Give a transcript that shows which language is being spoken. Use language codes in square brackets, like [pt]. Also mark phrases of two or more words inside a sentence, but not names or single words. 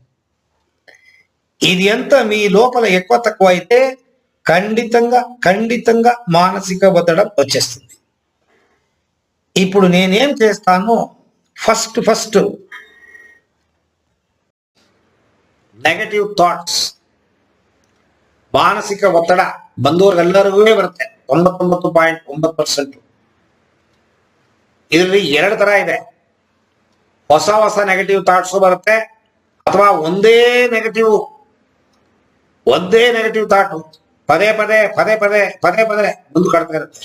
[te] ఇది అంతా మీ లోపల ఎక్కువ తక్కువ అయితే ఖండితంగా మానసిక ఒత్తిడి వచ్చేస్తుంది. ఇప్పుడు నేనేం చేస్తాను? [kn] ఫస్ట్ [en] negative thoughts, [kn] ಮಾನಸಿಕ ಒತ್ತಡ ಬಂದವರಿಗೆಲ್ಲರಿಗೂ ಬರುತ್ತೆ 99.9%. ಇದರಲ್ಲಿ 2 ತರ ಇದೆ. ಹೊಸ ಹೊಸ [en] negative thoughts [kn] ಬರುತ್ತೆ, ಅಥವಾ ಒಂದೇ [en] negative thought [kn] ಪದೇ ಪದೇ ಮುಂದೆ ಕಾಡ್ತಾ ಇರುತ್ತೆ.